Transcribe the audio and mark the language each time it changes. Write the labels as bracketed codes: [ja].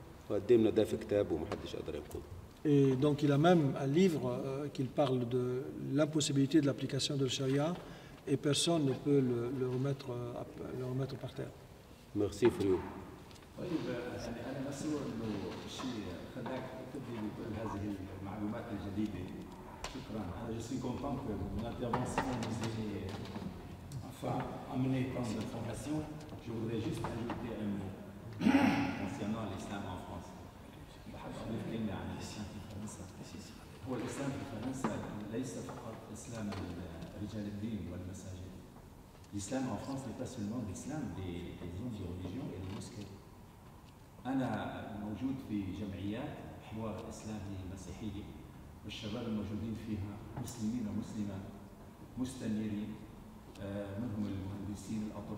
[ar] وقدمنا ده في كتاب ومحدش قدر ينقضه. [fr] Et donc il a même un livre qui parle de l'impossibilité de l'application de la charia et personne ne peut le remettre par terre. Merci Frio. [ar] طيب أنا مسرور إنه شيء خلاك تبدي بكل هذه المعلومات الجديدة. شكرا. [fr] أنا je suis content que mon intervention nous ait enfin amené tant d'informations. Je voudrais juste ajouter un mot concernant l'islam en France. [ar] بحب أضيف كلمة عن الإسلام في فرنسا. هو الإسلام في فرنسا ليس فقط إسلام رجال الدين والمساجد. [fr] L'islam en France n'est pas seulement l'islam des hommes de religion et des mosquées. [ar] أنا موجود في جمعيات حوار إسلامي مسيحية والشباب الموجودين فيها مسلمين ومسلمات مستنيرين منهم المهندسين